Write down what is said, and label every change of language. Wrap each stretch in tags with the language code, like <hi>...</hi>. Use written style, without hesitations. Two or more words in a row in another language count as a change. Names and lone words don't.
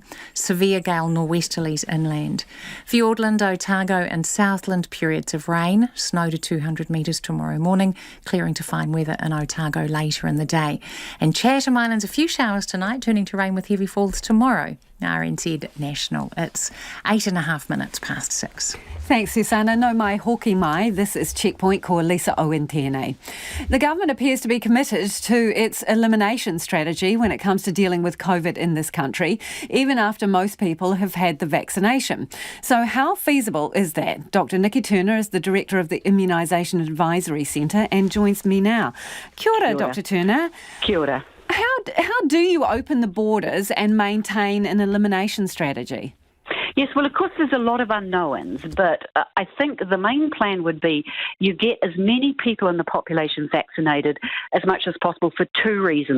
<en>Severe gale norwesterlies inland. Fiordland, Otago and Southland, periods of rain, snow to 200 metres tomorrow morning, clearing to fine weather in Otago later in the day. And Chatham Islands, a few showers tonight, turning to rain with heavy falls tomorrow. RNZ National. It's 8.5 minutes past 6.</en> <mi>Thanks, Susanna. No mai hoki mai.</mi> <en>This is Checkpoint</en> <mi>ko Lisa Owen tēnei.</mi> <en>The government appears to be committed to its elimination strategy when it comes to dealing with COVID in this country, even after most people have had the vaccination. So how feasible is that? Dr. Nikki Turner is the Director of the Immunisation Advisory Centre and joins me now.</en> <mi>Kia ora, Dr. Turner. Kia ora.</mi> <en>How do you open the borders and maintain an elimination strategy? Yes, well, of course, there's a lot of unknowns, but I think the main plan would be you get as many people in the population vaccinated as much as possible for 2 reasons.</en>